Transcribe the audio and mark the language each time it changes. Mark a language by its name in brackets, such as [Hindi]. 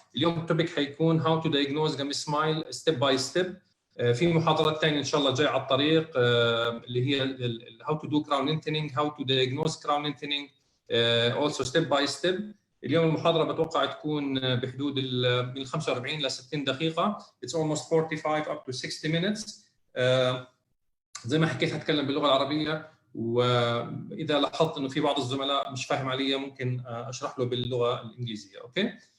[Arabic] اليوم التوبيك حيكون [English] How to diagnose Gummy smile step by step. [Arabic] في محاضرات ثانية إن شاء الله جاي على الطريق اللي هي [English] How to do crown lengthening, How to diagnose crown lengthening, also step by step. [Arabic] اليوم المحاضرة بتوقع تكون بحدود من 45 ل 60 دقيقة. [English] It's almost 45 up to 60 minutes. [Arabic] زي ما حكيت هتكلم باللغة العربية، وإذا لاحظت إنه في بعض الزملاء مش فاهم علي ممكن أشرح له باللغة الإنجليزية. أوكي.